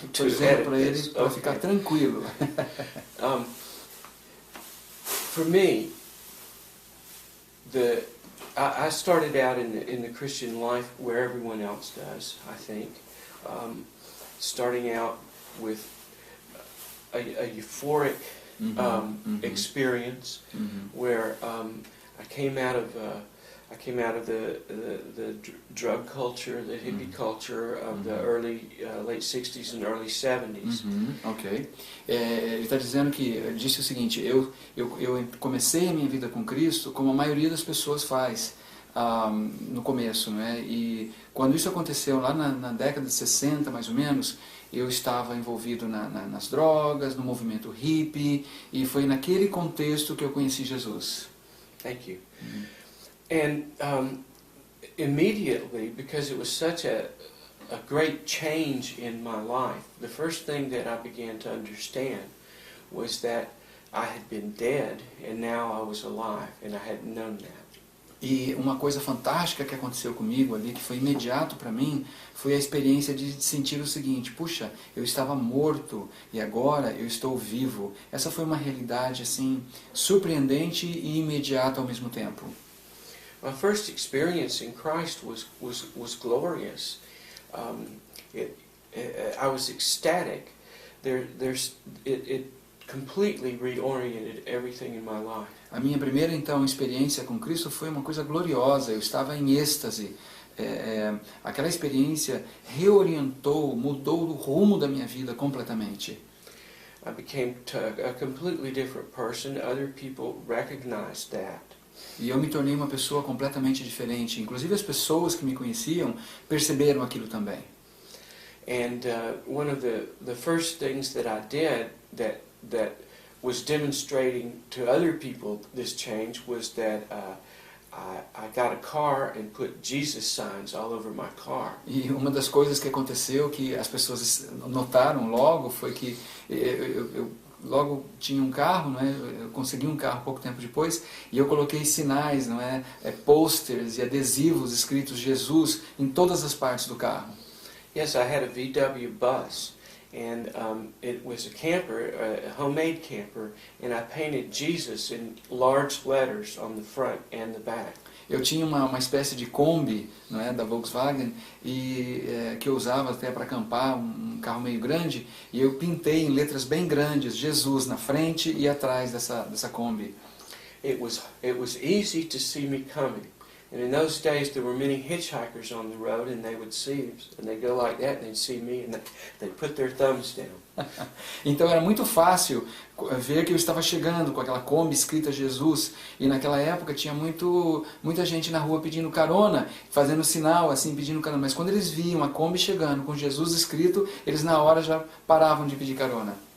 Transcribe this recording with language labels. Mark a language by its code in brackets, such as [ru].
[pt] Estou dizendo para ele para ficar tranquilo. [en] For me, I started out in the Christian life where everyone else does, I think. Starting out with a euphoric experience where I came out of the drug culture, the hippie culture of the late 60s and early 70s. Ok. [pt] Ele está dizendo que, disse o seguinte, eu comecei a minha vida com Cristo como a maioria das pessoas faz no começo, né? E quando isso aconteceu lá na década de 60, mais ou menos, eu estava envolvido nas drogas, no movimento hippie, e foi naquele contexto que eu conheci Jesus. [en] Thank you. And immediately, because it was such a great change in my life, the first thing that I began to understand was that I had been dead and now I was alive, and I hadn't known that. [pt] E uma coisa fantástica que aconteceu comigo ali, que foi imediato para mim, foi a experiência de sentir o seguinte: puxa, eu estava morto e agora eu estou vivo. Essa foi uma realidade assim surpreendente e imediata ao mesmo tempo. [en] My first experience in Christ was glorious. I was ecstatic. It completely reoriented everything in my life. [pt] A minha primeira então experiência com Cristo foi uma coisa gloriosa. Eu estava em êxtase. Aquela experiência reorientou, mudou o rumo da minha vida completamente. [en] I became a completely different person. Other people recognized that. [pt] E eu me tornei uma pessoa completamente diferente. Inclusive as pessoas que me conheciam perceberam aquilo também. [en] And one of the first things that I did that was demonstrating to other people this change was that I got a car and put Jesus signs all over my car. [pt] E uma das coisas que aconteceu que as pessoas notaram logo foi que eu logo tinha um carro, não é? Eu consegui um carro pouco tempo depois e eu coloquei sinais, não é? Posters e adesivos escritos Jesus em todas as partes do carro. [en] Yes, I had a VW bus, and it was a camper, a homemade camper, and I painted Jesus in large letters on the front and the back. [pt] Eu tinha uma espécie de Kombi, não é, da Volkswagen, e que eu usava até para acampar, um carro meio grande, e eu pintei em letras bem grandes Jesus na frente e atrás dessa Kombi. [en] It was easy to see me coming. And in those days there were many hitchhikers on the road, and they would see, and they'd go like that, and they'd see me, and they'd put their thumbs down. [pt] Então era muito fácil ver que eu estava chegando com aquela Kombi escrita Jesus, e naquela época tinha muita gente na rua pedindo carona, fazendo sinal assim, pedindo carona, mas quando eles viam a Kombi chegando com Jesus escrito, eles na hora já paravam de pedir carona.